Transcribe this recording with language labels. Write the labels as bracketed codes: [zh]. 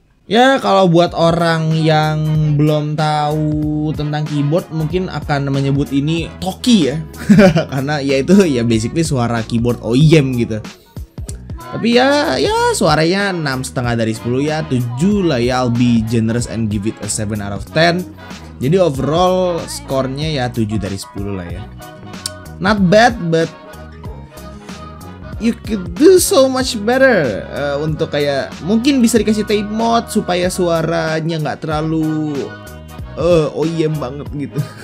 [id] Ya, kalau buat orang yang belum tahu tentang keyboard mungkin akan menyebut ini Toki ya. Karena ya itu ya basically suara keyboard OEM gitu. Tapi ya suaranya 6,5 dari 10 ya, 7 lah ya. [en] I'll be generous and give it a 7 out of 10. [id] Jadi overall skornya ya 7 dari 10 lah ya. [en] Not bad, but you could do so much better. [id] Untuk kayak mungkin bisa dikasih tape mode supaya suaranya nggak terlalu OEM banget gitu.